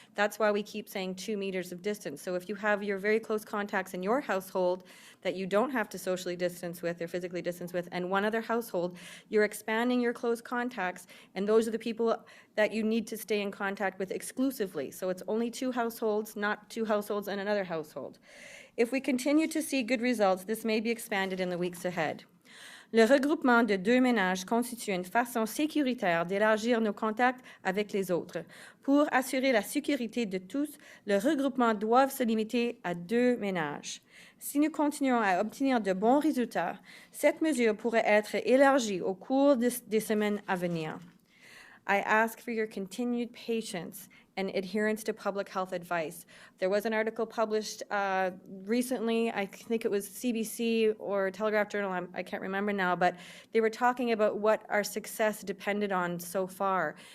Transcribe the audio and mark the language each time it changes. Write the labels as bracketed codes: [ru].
[en] That's why we keep saying 2 meters of distance. So if you have your very close contacts in your household that you don't have to socially distance with or physically distance with, and one other household, you're expanding your close contacts, and those are the people that you need to stay in contact with exclusively. So it's only 2 households, not 2 households and another household. If we continue to see good results, this may be expanded in the weeks ahead. [fr] Le regroupement de 2 ménages constitue une façon sécuritaire d'élargir nos contacts avec les autres. Pour assurer la sécurité de tous, le regroupement doit se limiter à 2 ménages. Si nous continuons à obtenir de bons résultats, cette mesure pourrait être élargie au cours des semaines à venir. [en] I ask for your continued patience and adherence to public health advice. There was an article published recently, I think it was CBC or Telegraph Journal, I can't remember now, but they were talking about what our success depended on so far.